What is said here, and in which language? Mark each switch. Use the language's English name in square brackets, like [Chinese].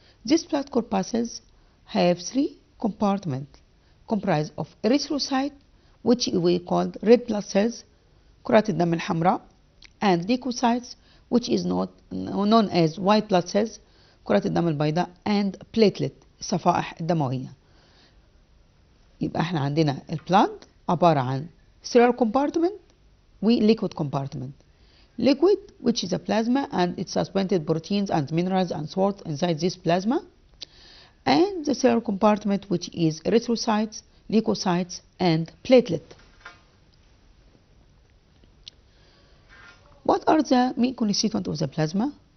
[English] These blood corpuscles have three compartments comprised of erythrocyte, which we call red blood cells, [Arabic] كرات الدم الحمراء, [English] and leukocytes, which is known as white blood cells, [Arabic] كرات الدم البيضاء, [English] and platelet, [Arabic] الصفائح الدموية. يبقى احنا عندنا البلاد عبارة عن [English] cellular compartment [Arabic] و [English] liquid compartment. Liquid, which is a plasma and its suspended proteins and minerals and salts inside this plasma, and the cellular compartment, which is erythrocytes, leukocytes, and platelet. What are the main constituents of the plasma?